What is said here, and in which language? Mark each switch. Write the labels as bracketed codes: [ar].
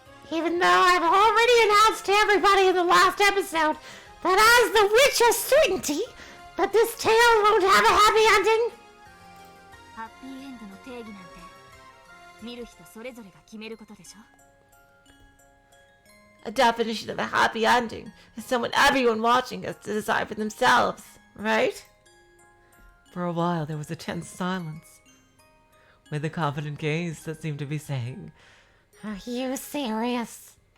[en] Even though I've already announced to everybody in the last episode that as the witch has certainty that this tale won't have a happy ending. [ja] ハッピーエンドの定義なんて見る人それぞれが決めることでしょ。 [en] A definition of a happy ending is someone everyone watching has to decide for themselves, right? For a while there was a tense silence, with a confident gaze that seemed to be saying, Are you serious?